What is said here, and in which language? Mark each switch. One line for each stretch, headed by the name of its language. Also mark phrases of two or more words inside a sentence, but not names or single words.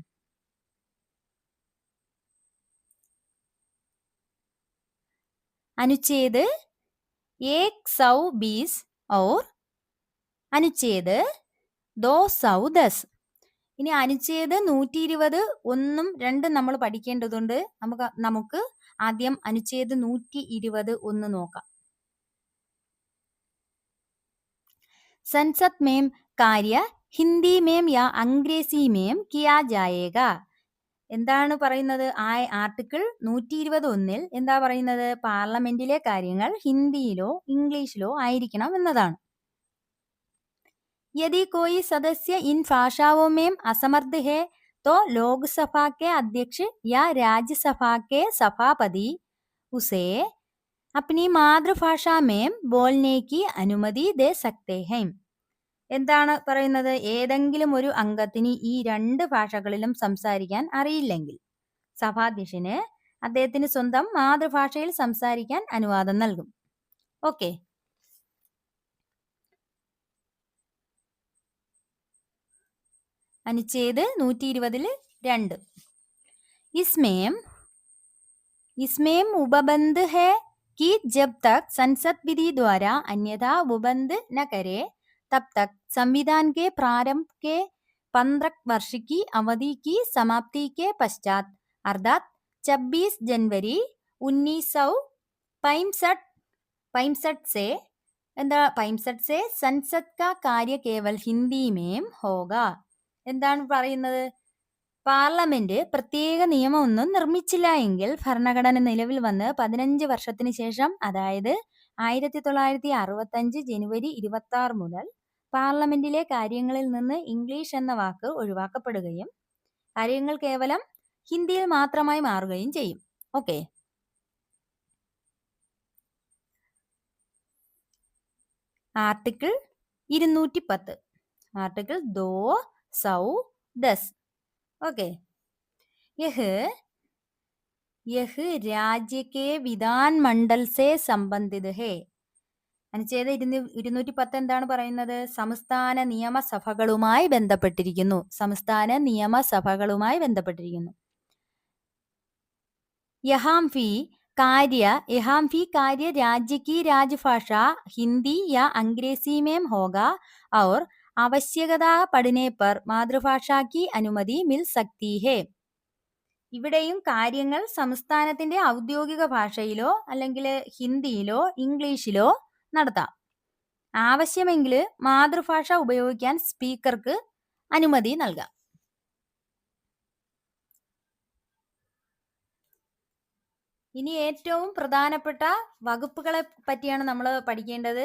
Hindi: अनुच्छेद 120 और अनुच्छेद 210.
Malayalam: ഇനി അനുച്ഛേദ് 120 1ഉം 2ഉം നമ്മൾ പഠിക്കേണ്ടതുണ്ട്. നമുക്ക് ആദ്യം അനുച്ഛേദ് 120 1 നോക്കാം.
Hindi: संसद में कार्य हिंदी में या अंग्रेजी में किया जाएगा.
Malayalam: എന്താണ് പറയുന്നത്? ആർട്ടിക്കിൾ 121 എന്താ പറയുന്നത്? പാർലമെന്റിലെ കാര്യങ്ങൾ ഹിന്ദിയിലോ ഇംഗ്ലീഷിലോ ആയിരിക്കണം എന്നതാണ്.
Hindi: यदि कोई सदस्य इन भाषाओं में असमर्थ है तो लोकसभा के अध्यक्ष या राज्यसभा के सभापति उसे अपनी मातृभाषा में बोलने की अनुमति दे सकते हैं.
Malayalam: എന്താണ് പറയുന്നത്? ഏതെങ്കിലും ഒരു അംഗത്തിന് ഈ 2 ഭാഷകളിലും സംസാരിക്കാൻ അറിയില്ലെങ്കിൽ സഭാധ്യക്ഷന് അദ്ദേഹത്തിന് സ്വന്തം മാതൃഭാഷയിൽ സംസാരിക്കാൻ അനുവാദം നൽകും. ഓക്കെ, അനുച്ഛേദ് 120 2.
Hindi: इसमें उपबंध है कि जब तक संसद विधि द्वारा अन्यथा उपबंध न करे तब तक संविधान के प्रारंभ के 15 वर्ष की अवधि की समाप्ति के पश्चात अर्थात 26 जनवरी 1965 से संसद का कार्य केवल हिंदी में होगा.
Malayalam: എന്താണ് പറയുന്നത്? പാർലമെന്റ് പ്രത്യേക നിയമമൊന്നും നിർമ്മിച്ചില്ല എങ്കിൽ ഭരണഘടന നിലവിൽ വന്ന് 15 വർഷത്തിന് ശേഷം, അതായത് 1965 ജനുവരി 26 മുതൽ പാർലമെന്റിലെ കാര്യങ്ങളിൽ നിന്ന് ഇംഗ്ലീഷ് എന്ന വാക്ക് ഒഴിവാക്കപ്പെടുകയും കാര്യങ്ങൾ കേവലം ഹിന്ദിയിൽ മാത്രമായി മാറുകയും ചെയ്യും. ഓക്കെ, ആർട്ടിക്കിൾ 210 ആർട്ടിക്കിൾ 210.
Hindi: ओके, यह राज्य के विधानमंडल से संबंधित है.
Malayalam: അനുച്ഛേദ 210 എന്താണ് പറയുന്നത്? സംസ്ഥാന നിയമസഭകളുമായി ബന്ധപ്പെട്ടിരിക്കുന്നു. സംസ്ഥാന നിയമസഭകളുമായി ബന്ധപ്പെട്ടിരിക്കുന്നു.
Hindi: यहाँ भी कार्य राज्य की राजभाषा हिंदी या अंग्रेजी में होगा और आवश्यकता पड़ने पर मातृभाषा की अनुमति मिल सकती है.
Malayalam: ഇവിടെയും കാര്യങ്ങൾ സംസ്ഥാനത്തിന്റെ ഔദ്യോഗിക ഭാഷയിലോ അല്ലെങ്കിൽ ഹിന്ദിയിലോ ഇംഗ്ലീഷിലോ നടത്താം. ആവശ്യമെങ്കിൽ മാതൃഭാഷ ഉപയോഗിക്കാൻ സ്പീക്കർക്ക് അനുമതി നൽകാം. ഇനി ഏറ്റവും പ്രധാനപ്പെട്ട വകുപ്പുകളെ പറ്റിയാണ് നമ്മൾ പഠിക്കേണ്ടത്.